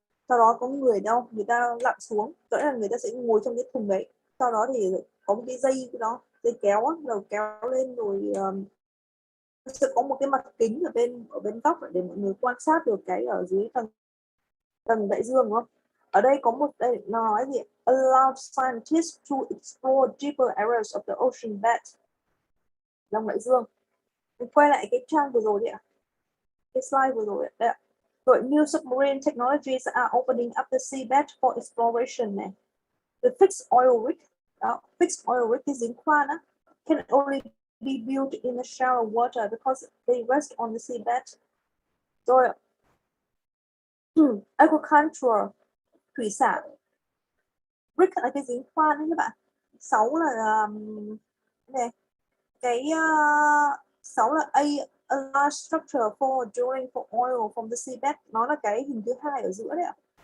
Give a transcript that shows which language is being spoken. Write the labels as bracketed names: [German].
[Vietnamese] Sau đó có người đâu, người ta lặn xuống, có lẽ là người ta sẽ ngồi trong cái thùng đấy. Sau đó thì có một cái dây đó, dây kéo á, đầu kéo lên rồi sẽ có một cái mặt kính ở bên góc để mọi người quan sát được cái ở dưới tầng đại dương, đúng không? Ở đây có một đây nó nói gì? [English] Allow scientists to explore deeper areas of the ocean bed. [Vietnamese] Lòng đại dương. Mình quay lại cái trang vừa rồi đi ạ. Cái slide vừa rồi đây ạ. [English] Rồi new submarine technologies are opening up the seabed for exploration này. The fixed oil rig, đó, fixed oil rig [Vietnamese] cái giếng khoan á, [English] can only be built in the shallow water because they rest on the seabed. [Vietnamese] Rồi agriculture, thủy sản. Rig là cái giếng khoan đấy các bạn. 6 là này, cái 6 là [English] a large structure for drilling for oil from the seabed, [Vietnamese] nó là cái hình thứ 2 ở giữa đấy ạ.